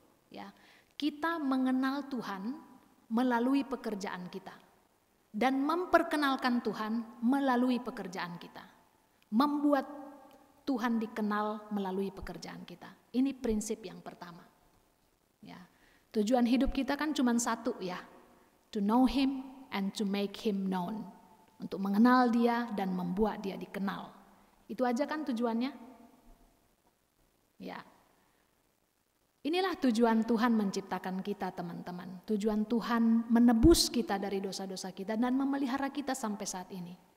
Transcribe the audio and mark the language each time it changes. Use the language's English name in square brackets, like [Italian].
[Indonesian] Ya, kita mengenal Tuhan melalui pekerjaan kita dan memperkenalkan Tuhan melalui pekerjaan kita. Membuat Tuhan dikenal melalui pekerjaan kita. Ini prinsip yang pertama. Ya. Tujuan hidup kita kan cuma satu, ya. [English] To know him and to make him known. [Indonesian] Untuk mengenal dia dan membuat dia dikenal. Itu aja kan tujuannya? Ya. Inilah tujuan Tuhan menciptakan kita, teman-teman. Tujuan Tuhan menebus kita dari dosa-dosa kita dan memelihara kita sampai saat ini.